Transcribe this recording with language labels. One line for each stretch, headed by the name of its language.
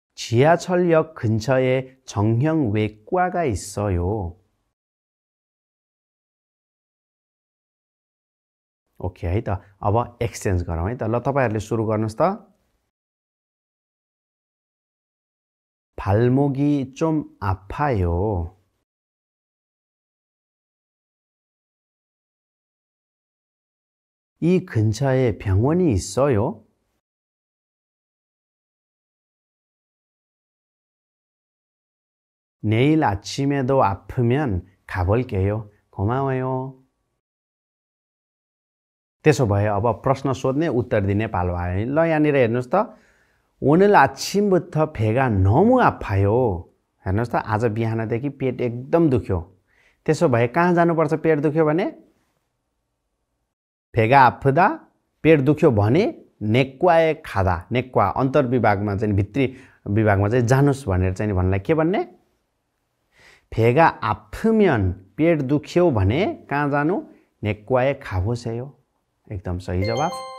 Korean: 지하철역 근처에 정형 외과가 있어요.
Nepali: Okay है त अब एक्सचेन्ज गरौँ है त ल तपाईहरुले सुरु गर्नुस् त
Korean: 발목이 좀 아파요. 이 근처에 병원이 있어요? 내일 아침에도 아프면 가볼게요. 고마워요.
Nepali: त्यसो भए अब प्रश्न सोध्ने उत्तर दिने पालो आयो ल यहाँनिर हेर्नुस् त
Korean: 오늘 아침부터 배가 너무 아파요.
Nepali: हेर्नुस् त आज बिहानदेखि पेट एकदम दुख्यो. त्यसो भए कहाँ जानुपर्छ पेट दुख्यो भने
Korean: 배가 아프다
Nepali: पेट दुख्यो भने नेक्वा에 खादा नेक्वा अन्तर्विभागमा चाहिँ भित्री विभागमा चाहिँ जानुस् भनेर चाहिँ भन्नलाई के भन्ने
Korean: 배가 아프면
Nepali: पेट दुख्यो भने कहाँ जानु नेक्वा에
Korean: 가보세요.
Nepali: एकदम सही जवाफ.